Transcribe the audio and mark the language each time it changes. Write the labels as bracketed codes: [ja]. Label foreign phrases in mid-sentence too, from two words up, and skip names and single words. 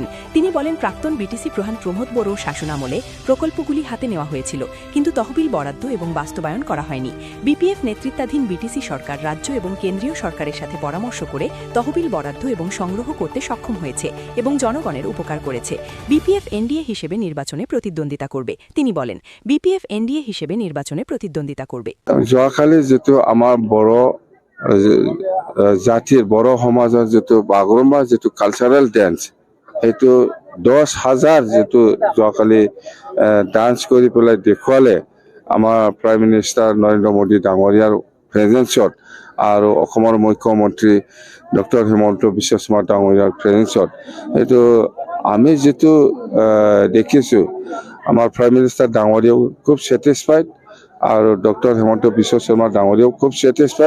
[bn] তিনি বলেন, প্রাক্তন বিটিসি প্রধান প্রমোদ বড়োর শাসনামলে প্রকল্পগুলি হাতে নেওয়া হয়েছিল, কিন্তু তহবিল বরাদ্দ এবং বাস্তবায়ন করা হয়নি। বিপিএফ নেতৃত্বাধীন বিটিসি সরকার রাজ্য এবং কেন্দ্রীয় সরকারের সাথে পরামর্শ করে তহবিল বরাদ্দ এবং সংগ্রহ করতে সক্ষম হয়েছে এবং জনগণের উপকার করেছে। বিপিএফ এনডিএ হিসেবে নির্বাচনে প্রতিদ্বন্দ্বিতা করবে। তিনি বলেন, বিপিএফ এনডিএ হিসেবে নির্বাচনে প্রতিদ্বন্দ্বিতা করবে। [as] যোৱাকালি যেটো আমাৰ বড় জাতিৰ বড় সমাজৰ যেটো বাগৰুম্বা যেটো [en] cultural dance, [as] সেইটো 10,000 যেটো যোৱাকালি ডান্স কৰি পেলাই দেখুৱালে আমাৰ [en] prime minister [as] নৰেন্দ্ৰ মোদী ডাঙৰীয়াৰ প্ৰেজেন্সত আৰু অসমৰ মুখ্যমন্ত্ৰী ডক্টৰ হিমন্ত বিশ্ব শৰ্মা ডাঙৰীয়াৰ প্ৰেজেন্সত সেইটো আমি যেটো দেখিছোঁ, আমাৰ [en] prime minister [as] ডাঙৰীয়াও খুব ছেটিছফাইড আৰু ডক্টৰ হিমন্ত বিশ্ব শৰ্মা ডাঙৰীয়াও খুব ছেটিছফাইড।